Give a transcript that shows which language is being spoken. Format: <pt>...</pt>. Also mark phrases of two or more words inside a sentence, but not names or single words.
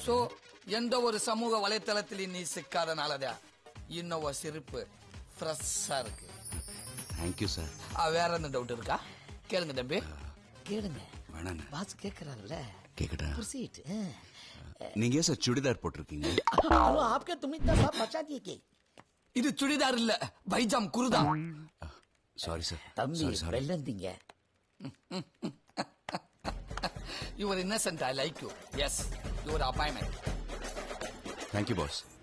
<ta>சோ எந்த ஒரு சமூக வலைத்தளத்திலையும் நீ சிக்காதனாலதான் இன்னும் ஒரு சிரிப்பு ஃப்ரெஷ்ஷா இருக்கு.</ta> <en>thank you sir.</en> <ta>வேற எந்த டவுட் இருக்கா? கேளுங்க தம்பி. கேளுங்க. வேணாண்ணே. பாஸ் கேக்குறாருல்ல, கேக்கட்டா? ப்ரொசீட். நீங்க ஏன் சார் சுடிதார் போட்டிருக்கீங்க? ஹலோ,</ta> <hi>आपके तुम इतना बात बचा दिए के?</hi> <ta>இது சுடிதார் இல்ல, பைஜாம் குருதா.</ta> <en>sorry sir.</en> <ta>தம்பி வெள்ளந்தீங்க.</ta> <en>You are innocent, I like you. Yes, you are appointment. thank you boss.</en>